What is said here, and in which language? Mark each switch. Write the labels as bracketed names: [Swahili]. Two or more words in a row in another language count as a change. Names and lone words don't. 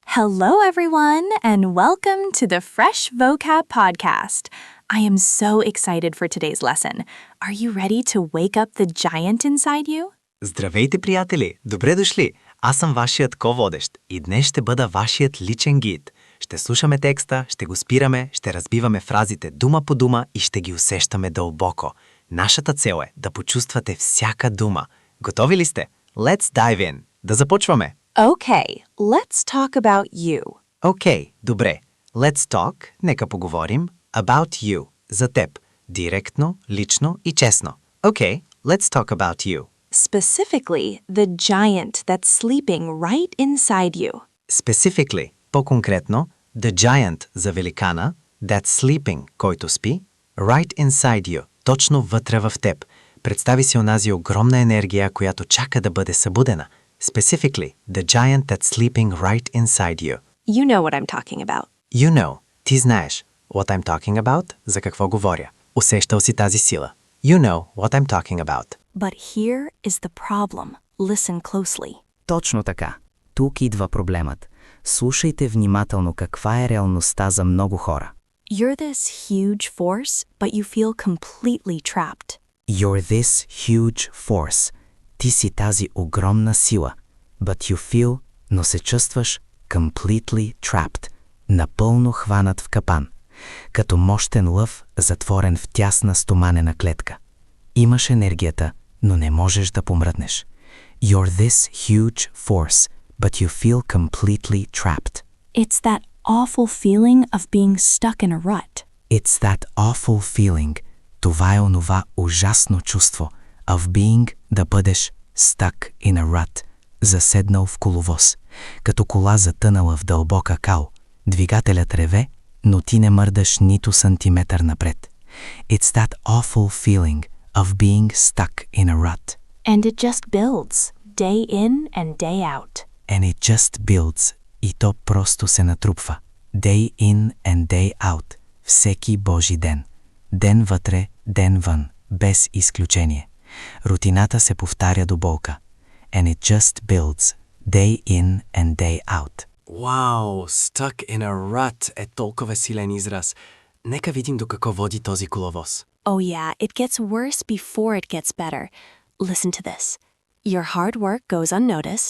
[English] Hello, everyone, and welcome to the Fresh Vocab Podcast. I am so excited for today's lesson. Are you ready to wake up the giant inside you? [Bulgarian] Здравейте, приятели! Добре дошли! Аз съм вашият ко-водещ и днес ще бъда вашият личен гид. Ще слушаме текста, ще го спираме, ще разбиваме фразите дума по дума и ще ги усещаме дълбоко. Нашата цел е да почувствате всяка дума. Готови ли сте? [English] Let's dive in! [Bulgarian] Да започваме! [English] Okay, let's talk about you. [Bulgarian] Окей, добре. [English] Let's talk, [Bulgarian] нека поговорим, [English] about you, [Bulgarian] за теб. Директно, лично и честно. [English] Okay, let's talk about you. Specifically, the giant that's sleeping right inside you. Specifically, [Bulgarian] по-конкретно, [English] the giant [Bulgarian] за великана, [English] that's sleeping, [Bulgarian] който спи, [English] right inside you, [Bulgarian] точно вътре в теб. Представи си онази огромна енергия, която чака да бъде събудена. [English] Specifically, the giant that's sleeping right inside you. You know what I'm talking about. You know, [Bulgarian] ти знаеш. [English] What I'm talking about, [Bulgarian] за какво говоря. Усещал си тази сила. [English] You know what I'm talking about. But here is the problem. Listen closely. [Bulgarian] Точно така. Тук идва проблемът. Слушайте внимателно каква е реалността за много хора. [English] You're this huge force, but you feel completely trapped. You're this huge force. [Bulgarian] Ти си тази огромна сила. [English] But you feel, [Bulgarian] но се чувстваш [English] completely trapped. [Bulgarian] Напълно хванат в капан. Като мощен лъв, затворен в тясна стоманена клетка. Имаш енергията, но не можеш да помръднеш. [English] You're this huge force, but you feel completely trapped. It's that awful feeling of being stuck in a rut. It's that awful feeling. [Bulgarian] Това е онова ужасно чувство [English] of being, [Bulgarian] да бъдеш [English] stuck in a rut, [Bulgarian] заседнал в коловоз, като кола затънала в дълбока кал. Двигателят реве, но ти не мърдаш нито сантиметър напред. [English] It's that awful feeling of being stuck in a rut. And it just builds, day in and day out. And it just builds, [Bulgarian] и то просто се натрупва. [English] Day in and day out, [Bulgarian] всеки Божи ден. Ден вътре, ден вън, без изключение. Рутината се повтаря до болка. [English] And it just builds, day in and day out. [Bulgarian] Вау, [English] stuck in a rut [Bulgarian] е толкова силен израз. Нека видим до какво води този коловоз. [English] Oh yeah, it gets worse before it gets better. Listen to this. Your hard work goes unnoticed.